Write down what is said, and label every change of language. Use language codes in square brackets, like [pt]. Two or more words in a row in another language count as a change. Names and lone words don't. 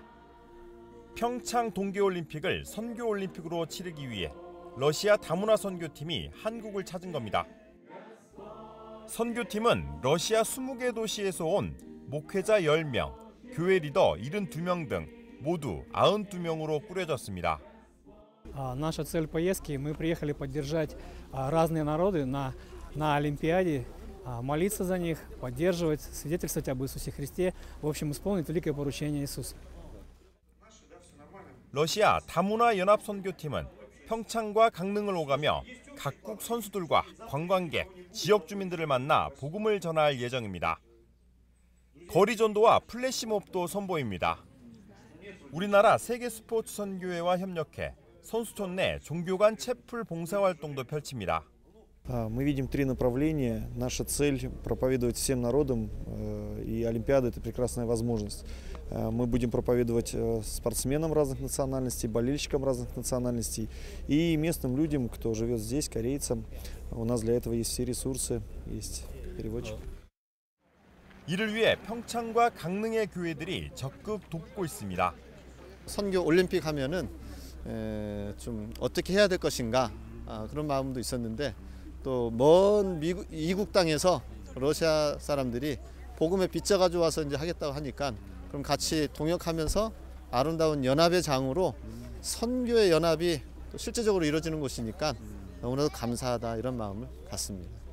[ko] 평창 동계올림픽을 선교올림픽으로 치르기 위해 러시아 다문화 선교팀이 한국을 찾은 겁니다. 선교팀은 러시아 20개 도시에서 온 목회자 10명, 교회 리더 72명 등 모두 92명으로 꾸려졌습니다. [ru] Наша цель поездки, мы приехали поддержать разные народы на Олимпиаде, молиться за них, поддерживать, свидетельствовать об Иисусе Христе, в общем, исполнить великое поручение Иисуса. [ko] 러시아 다문화 연합 선교팀은 평창과 강릉을 오가며 각국 선수들과 관광객, 지역 주민들을 만나 복음을 전할 예정입니다. 거리 전도와 플래시몹도 선보입니다. 우리나라 세계 스포츠 선교회와 협력해 선수촌 내 종교 간 채플 봉사활동도 펼칩니다. [ru] Мы видим три направления. Наша цель – проповедовать всем народам, и Олимпиада – это прекрасная возможность. Мы будем проповедовать спортсменам разных национальностей, болельщикам разных национальностей и местным людям, кто живет здесь, корейцам. У нас для этого есть все ресурсы, есть переводчик. [ko] 이를 위해 평창과 강릉의 교회들이 적극 돕고 있습니다. 선교 올림픽 하면은 좀 어떻게 해야 될 것인가 그런 마음도 있었는데 또 먼 이국 땅에서 러시아 사람들이 복음에 빚져 가지고 와서 이제 하겠다고 하니까 그럼 같이 동역하면서 아름다운 연합의 장으로 선교의 연합이 또 실제적으로 이루어지는 곳이니까 너무나도 감사하다 이런 마음을 갖습니다.